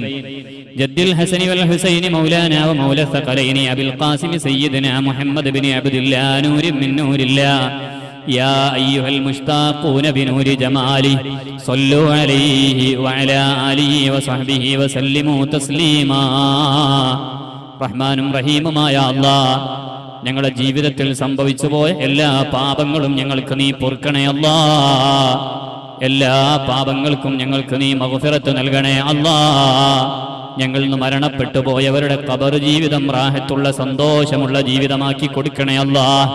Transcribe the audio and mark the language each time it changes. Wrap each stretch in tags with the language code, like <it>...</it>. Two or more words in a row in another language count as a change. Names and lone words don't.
<ar>جد الحسن والحسين مولانا ومولى الثقلين أبي القاسم سيدنا محمد بن عبد الله نور من نور الله. يا أيها المشتاقون بنور جماله صلوا عليه وعلى آله وصحبه وسلموا تسليما.</ar> <ml>റഹ്മാനും റഹീമുമായ അല്ലാഹ്, ഞങ്ങളുടെ ജീവിതത്തിൽ സംഭവിച്ചു പോയ എല്ലാ പാപങ്ങളും ഞങ്ങൾക്ക് നീ പൊറുക്കണേ അല്ലാഹ്. എല്ലാ പാപങ്ങൾക്കും ഞങ്ങൾക്ക് നീ മഗ്ഫിറത്ത് നൽകണേ അല്ലാഹ്. ഞങ്ങളിൽ നിന്ന് മരണപ്പെട്ടു പോയവരുടെ ഖബർ ജീവിതം റാഹത്തുള്ള സന്തോഷമുള്ള ജീവിതമാക്കി കൊടുക്കണേ അല്ലാഹ്.</ml>